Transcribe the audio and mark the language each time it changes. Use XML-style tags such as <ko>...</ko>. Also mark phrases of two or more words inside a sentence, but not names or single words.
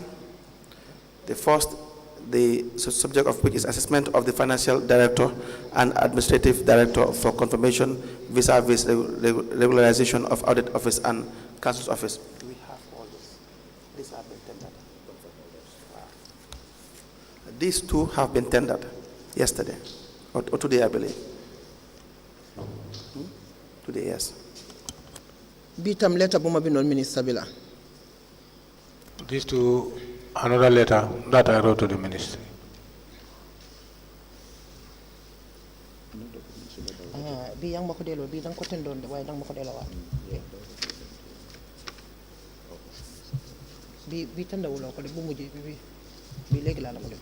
<en>The first, the subject of which is assessment of the financial director and administrative director for confirmation vis-a-vis regularization of audit office and council's office. Do we have all this? These have been tendered. These two have been tendered yesterday, or today, I believe. Today, yes.</en> <wo>bii tam letter bu ma bindoon ministre bi la.</wo> <en>These two, another letter that I wrote to the ministry.</en> <wo>bii yaa ngi ma ko delloo bii da nga ko tendoon de waaye da nga ma ko delloowaat. bii tendawuloo ko de bu mujj bii léegi laa la ko def.</wo>